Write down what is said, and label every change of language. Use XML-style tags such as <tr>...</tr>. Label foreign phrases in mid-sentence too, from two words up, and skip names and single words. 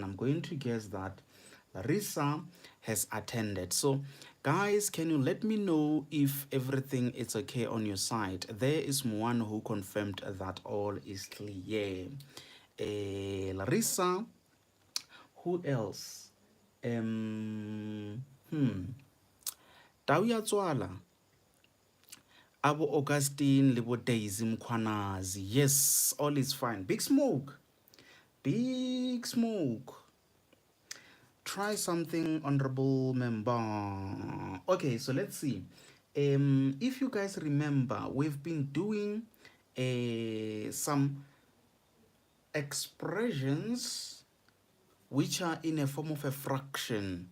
<en>I'm going to guess that Larissa has attended. So, guys, can you let me know if everything is okay on your side? There is one who confirmed that all is clear. Larissa, who else?</en> <tn>Tau ya tswala. Abo Augustine lebo Daisy Mkhwanazi.</tn> <en>Yes, all is fine. Big Smoke. Big Smoke. Try something, honorable member. Okay, so let's see. If you guys remember, we've been doing some expressions which are in a form of a fraction.</en>